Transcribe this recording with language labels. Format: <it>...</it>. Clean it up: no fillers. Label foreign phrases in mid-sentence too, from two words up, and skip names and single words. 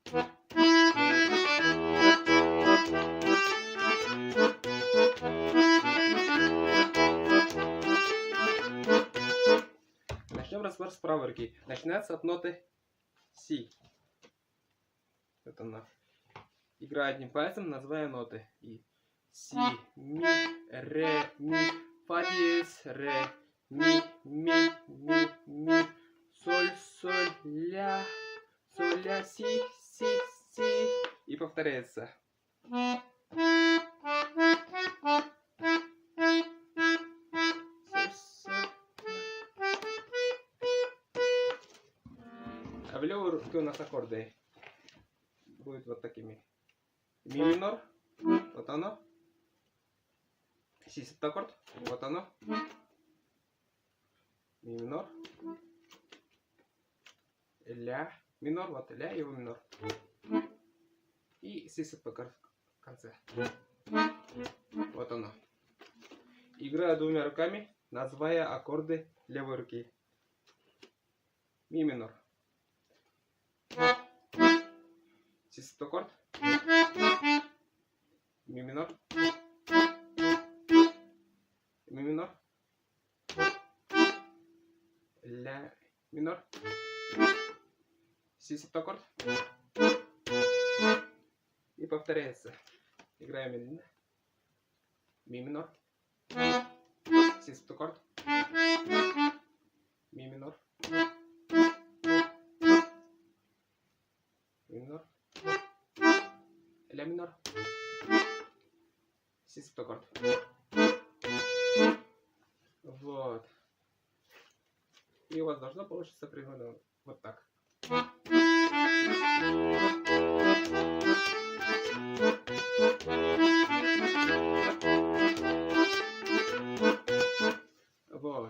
<ru>Начнем разбор с правой руки. Начинается от ноты Си. Вот она. Играю одним пальцем, называя ноты. И. Си, ми, ре, ми, фа диез, ре, ми, соль, ля, си, си. И повторяется. А в левой руке у нас аккорды будут вот такими. Ми минор, вот оно. Си септаккорд, вот оно. Ми минор. Ля минор, вот ля, его минор. И си септаккорд в конце. Вот оно. Играю двумя руками, называя аккорды левой руки. Ми минор. Си септаккорд. Ми минор. Ми минор. Ля минор. Си септаккорд. И повторяется. Играем медленно. Ми минор. Си септаккорд. Ми минор. Ми минор. Ля минор. Си септаккорд. Вот. И у вас должно получиться примерно вот так. Вот.</ru>